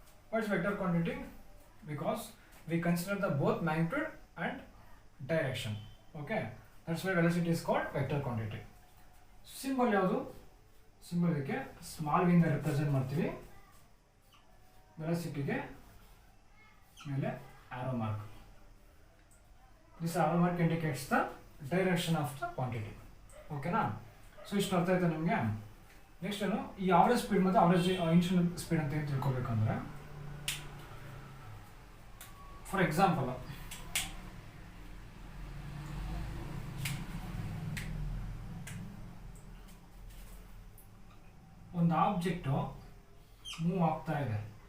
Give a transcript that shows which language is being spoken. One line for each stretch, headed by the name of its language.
English: What is vector quantity? Because we consider the both magnitude and direction. Okay, that's why velocity is called vector quantity.
Kannada: Symbol ಯಾವುದು? Symbol ಇದಕ್ಕೆ small V ಇಂದ represent ಮಾಡ್ತೀವಿ. ವೆಲಾಸಿಟಿಗೆ ಮೇಲೆ arrow mark.
English: This arrow mark indicates the direction of the quantity.
Kannada: ಓಕೆನಾ. So ಇಷ್ಟು ಅರ್ಥ ಆಯ್ತಾ ನಿಮಗೆ. ನೆಕ್ಸ್ಟ್ ಏನು, ಈ ಆವರೇಜ್ ಸ್ಪೀಡ್ ಮತ್ತು ಆವರೇಜ್ ಇನ್ಸ್ಟಂಟ್ ಸ್ಪೀಡ್ ಅಂತ ಏನು ತಿಳ್ಕೊಬೇಕಂದ್ರೆ, ಫಾರ್ ಎಕ್ಸಾಂಪಲ್ ಒಂದು ಆಬ್ಜೆಕ್ಟು ಮೂವ್ ಆಗ್ತಾ ಇದೆ.